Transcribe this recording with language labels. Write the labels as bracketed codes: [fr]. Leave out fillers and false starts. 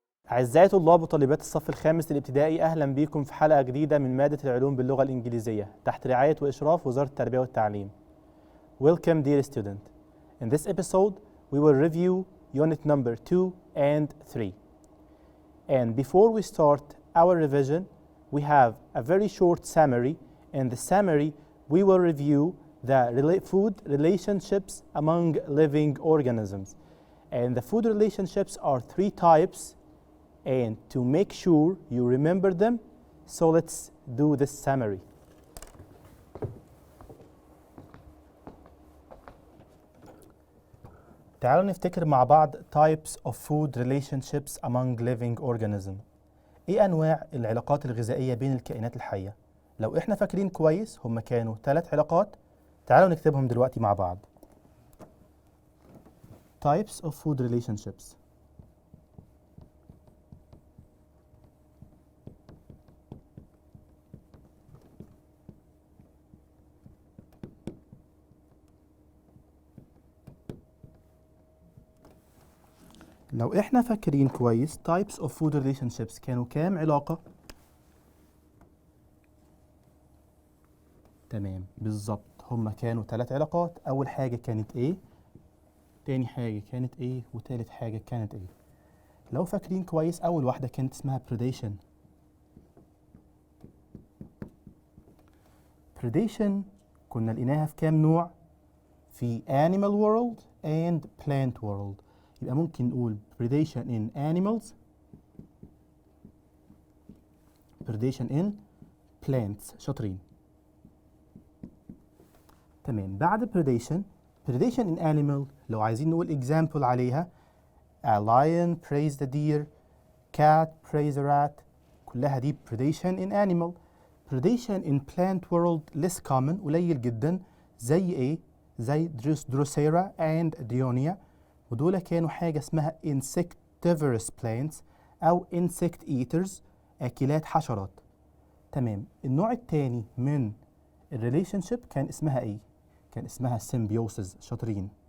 [ar] أعزائي طلاب وطالبات الصف الخامس الابتدائي، أهلا بكم في حلقة جديدة من مادة العلوم باللغة الإنجليزية تحت رعاية وإشراف وزارة التربية والتعليم. [en] Welcome dear student. In this episode we will review unit number 2 and 3. And before we start our revision, we have a very short summary. In the summary we will review the food relationships among living organisms. And the food relationships are three types. And to make sure you remember them, so let's do this summary. [ar] تعالوا نفتكر مع بعض [en] types of food relationships among living organisms. [ar] ايه انواع العلاقات الغذائية بين الكائنات الحية؟ لو احنا فاكرين كويس هم كانوا 3 علاقات. تعالوا نكتبهم دلوقتي مع بعض. [en] types of food relationships. [ar] لو احنا فاكرين كويس [en] types of food relationships [ar] كانوا كام علاقة؟ تمام بالظبط، هما كانوا 3 علاقات. أول حاجة كانت ايه؟ تاني حاجة كانت ايه؟ وتالت حاجة كانت ايه؟ لو فاكرين كويس أول واحدة كانت اسمها predation. predation كنا لقيناها في كام نوع؟ في [en] animal world and plant world. [ar] يبقى ممكن نقول [en] predation in animals، predation in plants. [ar] شاطرين. تمام. بعد [en] predation in animal [ar] لو عايزين نقول example عليها [en] a lion prays the deer، cat prays a rat، [ar] كلها دي predation in animal. [en] predation in plant world less common، [ar] قليل جدا. زي ايه؟ زي Drosera and Dionia، ودول كانوا حاجة اسمها [en] insectivorous plants [ar] أو [en] insect eaters، [ar] أكلات حشرات. تمام. النوع الثاني من الريليشنشيب كان اسمها إيه؟ كان اسمها symbiosis. شاطرين.